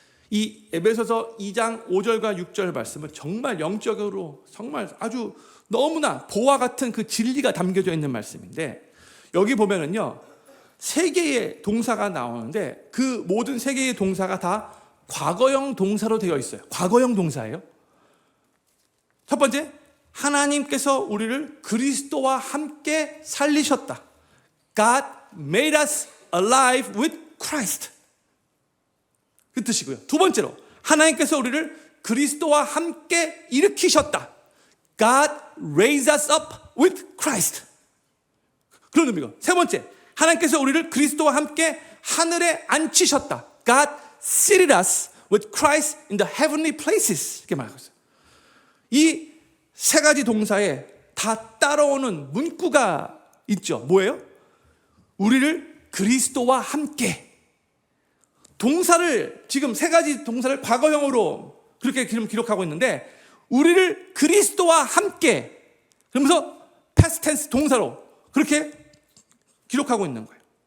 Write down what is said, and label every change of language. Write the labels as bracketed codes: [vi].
[ko] 이 에베소서 2장 5절과 6절 말씀은 정말 영적으로 정말 아주 너무나 보화 같은 그 진리가 담겨져 있는 말씀인데 여기 보면은요 세 개의 동사가 나오는데 그 모든 세 개의 동사가 다 과거형 동사로 되어 있어요. 과거형 동사예요. 첫 번째, 하나님께서 우리를 그리스도와 함께 살리셨다. [en] God made us alive with Christ. [ko] 그 뜻이고요. 두 번째로, 하나님께서 우리를 그리스도와 함께 일으키셨다. [en] God raised us up with Christ. [ko] 그런 의미고. 세 번째, 하나님께서 우리를 그리스도와 함께 하늘에 앉히셨다. [en] God seated us with Christ in the heavenly places. [ko] 이렇게 말하고 있어요. 이 세 가지 동사에 다 따라오는 문구가 있죠. 뭐예요? 우리를 그리스도와 함께. 동사를 지금 세 가지 동사를 과거형으로 그렇게 지금 기록하고 있는데 우리를 그리스도와 함께 그러면서 past tense 동사로 그렇게 기록하고 있는 거예요.